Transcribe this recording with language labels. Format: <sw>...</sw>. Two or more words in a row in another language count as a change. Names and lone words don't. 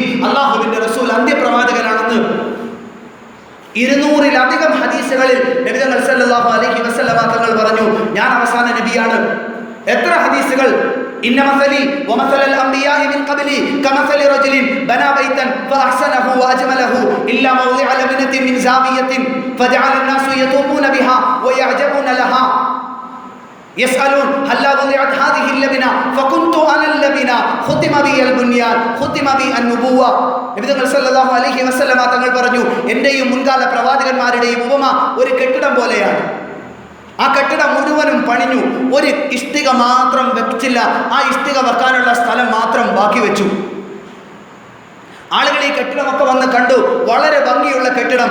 <ml>അല്ലാഹുവിന്റെ റസൂൽ അന്ത്യപ്രവാചകനാണെന്ന് 200-ലധികം ഹദീസുകളിൽ നബി തങ്ങൾ</ml> <ar>صلى الله عليه وسلم</ar> <ml>തങ്ങൾ പറഞ്ഞു, ഞാൻ അവസാന നബിയാണ്. എത്ര ഹദീസുകൾ!</ml> <ar>إن مثلي ومثل الأنبياء من قبلي كمثل رجل بنى بيتا فأحسنه وأجمله إلا موضع لبنة من زاوية فجعل الناس يطوفون بها ويعجبون لها يسألون هل وضعت هذه اللبنة فكنت أنا اللبنة ختم بي البنيان ختم بي النبوة.</ar> <ml>നബി തങ്ങൾ</ml> <ar>صلى الله عليه وسلم</ar> <ml>തങ്ങൾ പറഞ്ഞു, എന്റെയും മുൻകാല പ്രവാചകന്മാരുടെയും ഉപമ ഒരു കെട്ടിടം പോലെയാണ്. ആ കെട്ടിടം മുഴുവനും പണിഞ്ഞു, ഒരു ഇഷ്ടിക മാത്രം വെച്ചില്ല. ആ ഇഷ്ടിക വെക്കാനുള്ള സ്ഥലം മാത്രം ബാക്കി വെച്ചു. ആളുകൾ ഈ കെട്ടിടമൊക്കെ വന്ന് കണ്ടു, വളരെ ഭംഗിയുള്ള കെട്ടിടം.</ml>